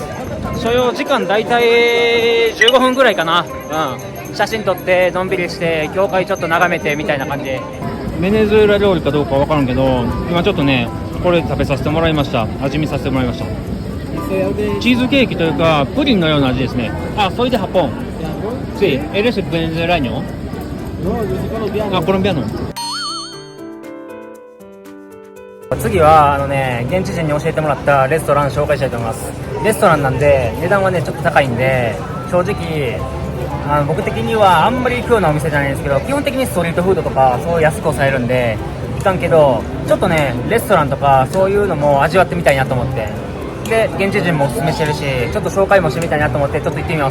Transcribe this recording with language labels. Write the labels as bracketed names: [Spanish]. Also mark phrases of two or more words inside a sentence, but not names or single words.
[Japanese] 所要時間だいたい15分ぐらいかな。写真撮ってのんびりして教会ちょっと眺めてみたいな感じ。ベネズエラ料理かどうかわからんけど、今ちょっとねこれ食べさせてもらいました。味見させてもらいました。チーズケーキというかプリンのような味ですね。 [Spanish] soy de Japón. Sí, eres venezolano. colombiano. [Japanese] 次は現地人に教えてもらったレストラン紹介したいと思います。レストランなんで値段はねちょっと高いんで、正直僕的にはあんまり行くようなお店じゃないんですけど、基本的にストリートフードとかそう安く抑えるんで行かんけど、ちょっとねレストランとかそういうのも味わってみたいなと思って、で現地人もおすすめしてるし、ちょっと紹介もしてみたいなと思ってちょっと行ってみます。